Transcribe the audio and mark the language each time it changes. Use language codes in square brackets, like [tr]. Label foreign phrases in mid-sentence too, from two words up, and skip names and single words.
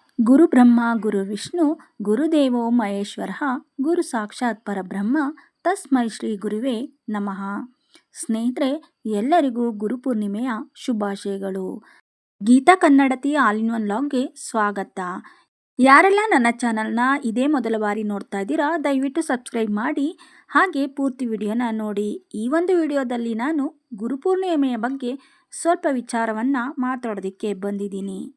[sa] ಗುರು ಬ್ರಹ್ಮ ಗುರು ವಿಷ್ಣು ಗುರುದೇವೋ ಮಹೇಶ್ವರ ಗುರು ಸಾಕ್ಷಾತ್ ಪರಬ್ರಹ್ಮ ತಸ್ಮೈ ಶ್ರೀ ಗುರುವೇ ನಮಃ. [kn] ಸ್ನೇಹಿತರೆ, ಎಲ್ಲರಿಗೂ ಗುರುಪೂರ್ಣಿಮೆಯ ಶುಭಾಶಯಗಳು. ಗೀತಾ ಕನ್ನಡತಿ [en] all in one [kn] ಲಾಗ್ಗೆ ಸ್ವಾಗತ. ಯಾರೆಲ್ಲ ನನ್ನ ಚಾನಲ್ನ ಇದೇ ಮೊದಲ ಬಾರಿ ನೋಡ್ತಾ ಇದ್ದೀರಾ, ದಯವಿಟ್ಟು ಸಬ್ಸ್ಕ್ರೈಬ್ ಮಾಡಿ, ಹಾಗೆ ಪೂರ್ತಿ ವಿಡಿಯೋನ ನೋಡಿ. ಈ ಒಂದು ವಿಡಿಯೋದಲ್ಲಿ ನಾನು ಗುರುಪೂರ್ಣಿಮೆಯ ಬಗ್ಗೆ ಸ್ವಲ್ಪ ವಿಚಾರವನ್ನು ಮಾತಾಡೋದಕ್ಕೆ ಬಂದಿದ್ದೀನಿ.